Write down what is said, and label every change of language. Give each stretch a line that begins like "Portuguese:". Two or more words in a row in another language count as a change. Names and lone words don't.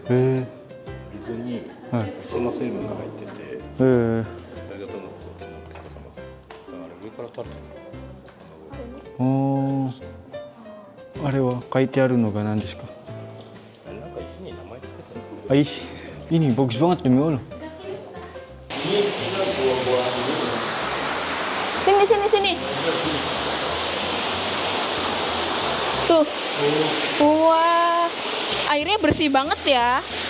Japanese: へ水にはい石の成分が入っててえ。へえ。それがどんどんこう積もって固まってだから上から垂れてるおお。あれは書いてあるのが何ですか。あれなんか石に名前つけてる
Indonesian: Ah, ini bagus banget demi Allah. Sini. Tuh. Wah. Airnya bersih banget ya.